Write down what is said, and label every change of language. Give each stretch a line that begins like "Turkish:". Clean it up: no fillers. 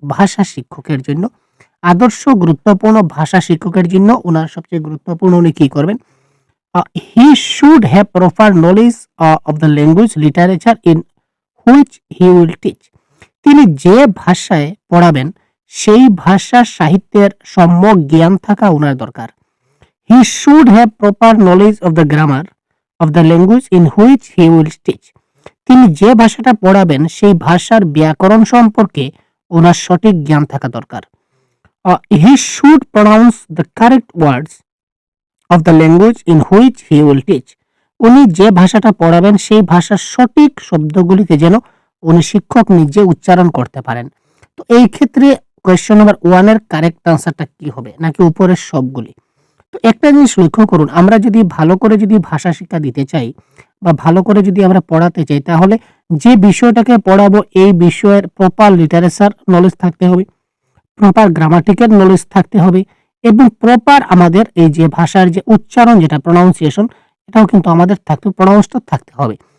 Bangla: ভাষা শিক্ষকের জন্য, আদর্শ গুরুত্বপূর্ণ ভাষা শিক্ষকের জন্য ওনার সবচেয়ে গুরুত্বপূর্ণ উনি কি করবেন?
English: He should have proper knowledge of the language literature in which he will teach.
Bangla: তিনি যে ভাষায় পড়াবেন সেই ভাষার সাহিত্যের সম্যক জ্ঞান থাকা ওনার দরকার।
English: He should have proper knowledge of the grammar of the language in which he will teach.
Bangla: তিনি যে ভাষাটা পড়াবেন সেই ভাষার ব্যাকরণ সম্পর্কে ওনার সঠিক জ্ঞান থাকা দরকার।
English: He should pronounce the correct words of the language in which he will teach.
Bangla: উনি যে ভাষাটা পড়াবেন সেই ভাষার সঠিক শব্দগুলিকে যেন উনি শিক্ষক নিজে উচ্চারণ করতে পারেন। তো এই ক্ষেত্রে কোয়েশ্চন নাম্বার 1 এর কারেক্ট আনসারটা কি হবে, নাকি উপরের সবগুলি? তো একটা জিনিস লক্ষ্য করুন, আমরা যদি ভালো করে যদি ভাষা শিক্ষা দিতে চাই বা ভালো করে যদি আমরা পড়াতে চাই, তাহলে যে বিষয়টাকে পড়াবো এই বিষয়ের প্রপার লিটারেচার নলেজ থাকতে হবে, প্রপার গ্রামাটিক্যাল নলেজ থাকতে হবে এবং প্রপার আমাদের এই যে ভাষার যে উচ্চারণ, যেটা প্রোনাউন্সিয়েশন, এটাও কিন্তু আমাদের প্রোনাউন্সটা থাকতে হবে।